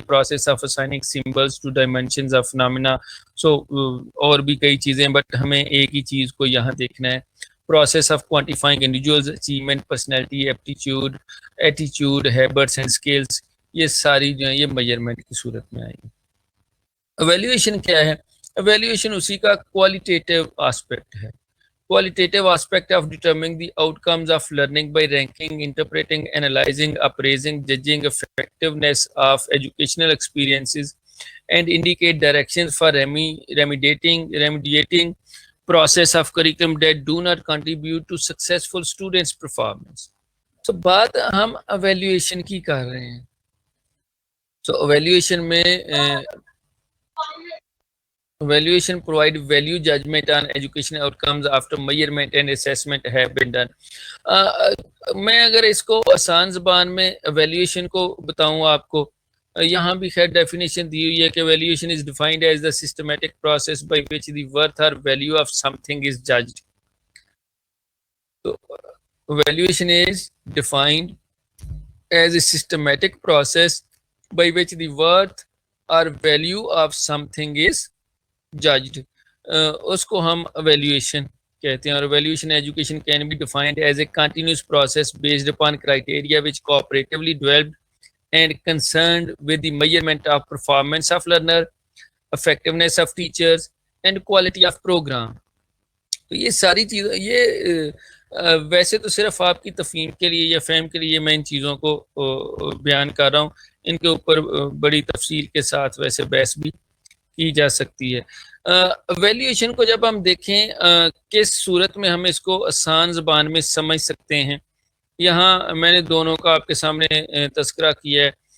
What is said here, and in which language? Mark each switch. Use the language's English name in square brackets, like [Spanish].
[English] Process of assigning symbols to dimensions of phenomena. [Urdu] سو اور بھی کئی چیزیں بٹ ہمیں ایک ہی چیز کو یہاں دیکھنا ہے. [English] process of quantifying individuals achievement, personality, ایٹیچیوڈ، habits and skills, [Urdu] یہ ساری جو ہیں یہ میجرمنٹ کی صورت میں آئیں گی. ایویلیویشن کیا ہے؟ ایویلیویشن اسی کا کوالٹیٹیو آسپیکٹ ہے. [English] Qualitative aspect of determining the outcomes of learning by ranking, interpreting, analyzing, appraising, judging effectiveness of educational experiences, and indicate directions for remediating process of curriculum that do not contribute to successful students' performance. [Urdu] So بات ہم evaluation کی کر رہے ہیں. [English] So evaluation میں Evaluation provide value judgment on educational outcomes after measurement and assessment have been done. [Urdu] میں اگر اس کو آسان زبان میں ایویلیویشن کو بتاؤں آپ کو، یہاں بھی خیر ڈیفینیشن دی ہوئی ہے کہ [English] Evaluation is defined as the systematic process by which the worth or value of something is judged. تو evaluation is defined as a systematic process by which the worth or value of something is judged. [Urdu] اس کو ہم evaluation کہتے ہیں. [English] اور evaluation education can be defined as a continuous process based upon criteria which cooperatively developed and concerned with the measurement of performance of learner, effectiveness of teachers and quality of programme. [Urdu] تو یہ ساری چیزیں یہ ویسے تو صرف آپ کی تفہیم کے لیے یا فہم کے لیے میں ان چیزوں کو بیان کر رہا ہوں. ان کے اوپر بڑی تفصیل کے ساتھ ویسے بحث بھی کی جا سکتی ہے. ایویلیویشن کو جب ہم دیکھیں کس صورت میں ہم اس کو آسان زبان میں سمجھ سکتے ہیں، یہاں میں نے دونوں کا آپ کے سامنے تذکرہ کیا ہے.